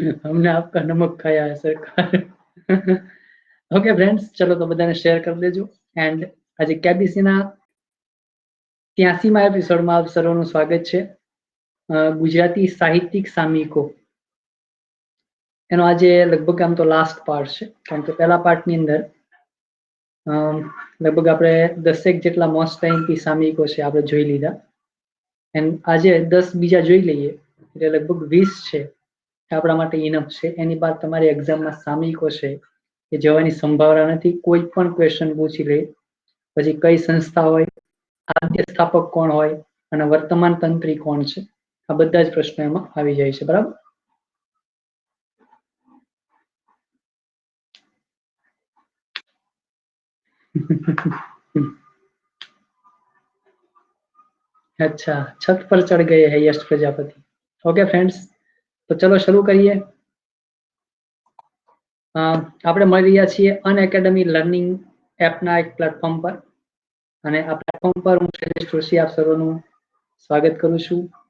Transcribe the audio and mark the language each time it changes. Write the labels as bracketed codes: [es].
[hi] हमने आपका नमक खाया है सरकार. [en] okay friends, [gu] ચલો તો બધાને શેર કરી દેજો. એન્ડ આજે કેબીસીના 83મા એપિસોડમાં આપ સર્વનું સ્વાગત છે. ગુજરાતી સાહિત્યિક સામયિકો એનો આજે લગભગ આમ તો લાસ્ટ પાર્ટ છે, કારણ કે પહેલા પાર્ટની અંદર લગભગ આપણે 10 જેટલા મોસ્ટ આઈએમપી સામયિકો છે આપણે જોઈ લીધા. એન્ડ આજે 10 બીજા જોઈ લઈએ એટલે લગભગ 20 છે આપણા માટે ઇનફ છે. એની બાદ તમારી એક્ઝામમાં સામયિકો છે એ જવાની સંભાવના નથી. કોઈ પણ ક્વેશ્ચન પૂછી લે, પછી કઈ સંસ્થા હોય, આદ્ય સ્થાપક કોણ હોય અને વર્તમાન તંત્રી કોણ છે, આ બધા જ પ્રશ્નો એમાં આવી જાય છે. બરાબર? [hi] अच्छा, छत पर चढ़ गए हैं यश प्रजापति. [en] okay friends, [gu] તો ચલો શરૂ કરીએ. આપણે મળી રહ્યા છીએ અનએકેડમી લર્નિંગ એપના એક પ્લેટફોર્મ પર, અને આ પ્લેટફોર્મ પર હું શૈલેષ જોશી આપ સર્વનું સ્વાગત કરું છું.